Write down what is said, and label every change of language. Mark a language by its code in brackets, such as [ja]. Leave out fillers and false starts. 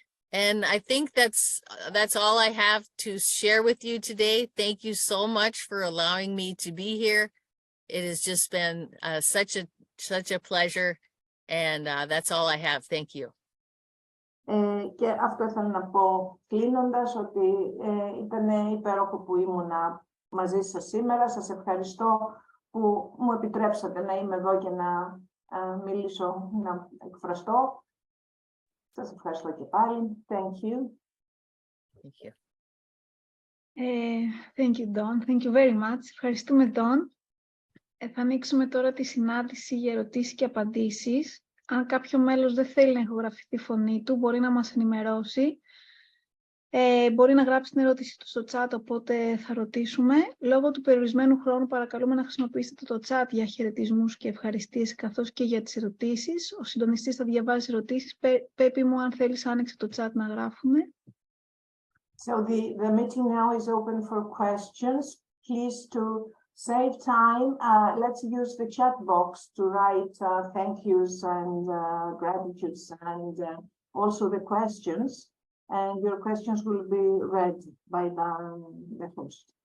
[en] And I think that's all I have to share with you today. Thank you so much for allowing me to be here. It has just been such a pleasure, and that's all I have. Thank you. [el] Και αυτό ήθελα να πω κλείνοντας, ότι ήταν υπέροχο που ήμουνα μαζί σας σήμερα. Σας ευχαριστώ που μου επιτρέψατε να είμαι εδώ και να μιλήσω, να εκφραστώ. Σας ευχαριστώ και πάλι. [en] Thank you. Thank you. Thank you, Dawn. Thank you very much. [el] Ευχαριστούμε, Dawn. Θα ανοίξουμε τώρα τη συνάντηση για ερωτήσεις και απαντήσεις. Αν κάποιο μέλος δεν θέλει να ηχογραφεί τη φωνή του, μπορεί να μας ενημερώσει. Μπορεί να γράψει την ερώτηση του στο chat, οπότε θα ρωτήσουμε. Λόγω του περιορισμένου χρόνου, παρακαλούμε να χρησιμοποιήσετε το chat για χαιρετισμούς και ευχαριστίες, καθώς και για τις ερωτήσεις. Ο συντονιστής θα διαβάζει ερωτήσεις. Πέπη μου, αν θέλεις, άνοιξε το chat να γράφουμε. [en] So the meeting now is open for questions. Please, to save time, let's use the chat box to write thank yous and gratitudes and also the questions. And your questions will be read by the host.